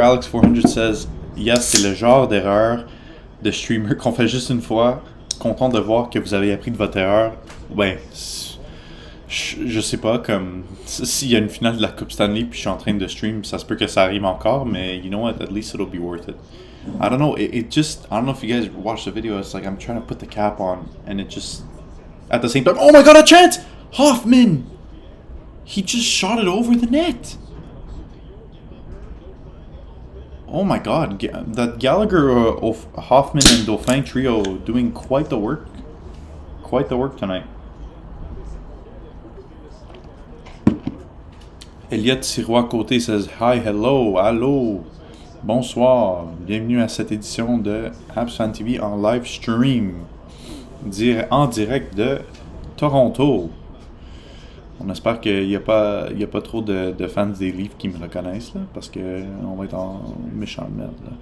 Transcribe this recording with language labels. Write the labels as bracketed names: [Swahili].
[English] Alex 400 says, yes, [French] c'est le genre d'erreur de streamer qu'on fait juste une fois. Content de voir que vous avez appris de votre erreur. Ben, je sais pas, comme s'il y a une finale de la Coupe Stanley puis je suis en train de stream, ça se peut que ça arrive encore, mais [English] you know what, at least it'll be worth it. I don't know, it just, I don't know if you guys watched the video, it's like I'm trying to put the cap on and it just, at the same time, oh my God, a chance! Hoffman! He just shot it over the net. Oh my God, that Gallagher, Hoffman and Dauphin trio doing quite the work tonight. [French] Elliot Sirois-Côté [English] says, hi, hello, [French] allô, bonsoir, bienvenue à cette édition de Habs Fan TV en live stream, en direct de Toronto. On espère qu'il n'y a pas trop de fans des livres qui me reconnaissent, là, parce qu'on va être en méchant de merde.